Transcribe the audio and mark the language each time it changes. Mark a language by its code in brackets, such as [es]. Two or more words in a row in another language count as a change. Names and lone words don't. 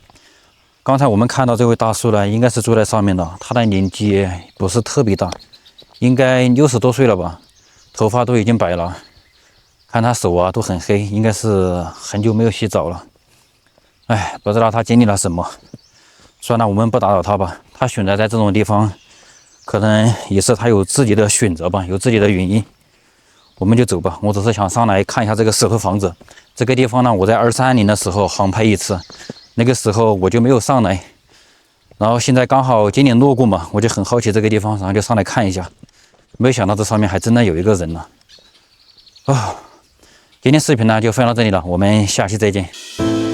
[zh] 剛才我們看到這位大叔呢，應該是住在上面的，他的年紀不是特別大，應該60多歲了吧，頭髮都已經白了，看他手啊都很黑，應該是很久沒有洗澡了。哎，不知道他經歷了什麼。算了，我們不打擾他吧。他選擇在這種地方，可能也是他有自己的選擇吧，有自己的原因。我們就走吧。我只是想上來看一下這個石頭房子。這個地方呢，我在230年的時候航拍一次，那個時候我就沒有上來。然後現在剛好今年路過嘛，我就很好奇這個地方，然後就上來看一下。沒想到這上面還真的有一個人呢。今天視頻呢就分享到這裡了，我們下期再見。